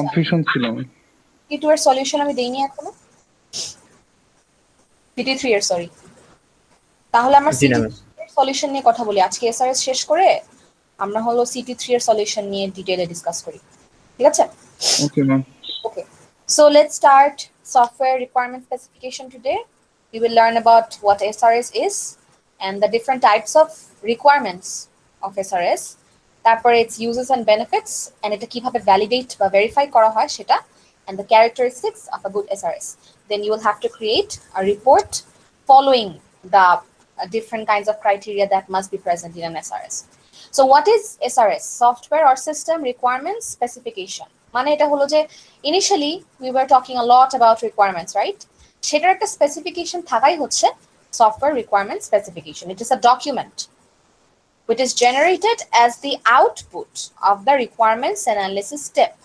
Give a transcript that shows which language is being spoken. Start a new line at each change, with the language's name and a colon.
Bangla: Confusion ছিল। City 2 এর solution আমি দেইনি এখনো, সিটি 3 এর সরি। তাহলে আমরা জি না সিটি ম্যাম। এর সলিউশন নিয়ে কথা বলি আজকে। এসআরএস শেষ করে আমরা হলো সিটি 3 এর সলিউশন নিয়ে ডিটেইলে ডিসকাস করি, ঠিক আছে? Okay ma'am.
English: Okay, so let's start software requirement specification today. We will learn about what SRS is and the different types of requirements of SRS.
Bangla: তারপরে
English: its uses and benefits, and
Bangla: এটা কিভাবে validate বা verify করা হয় সেটা,
English: and the characteristics of a good SRS. Then you will have to create a report following the different kinds of criteria that must be present in an SRS. So what is SRS? Software or System Requirements Specification.
Bangla: মানে এটা হলো যে
English: initially we were talking a lot about requirements, right?
Bangla: সেটার একটা specification থাকাই হচ্ছে software requirement specification.
English: It is a document which is generated as the output of the requirements analysis step.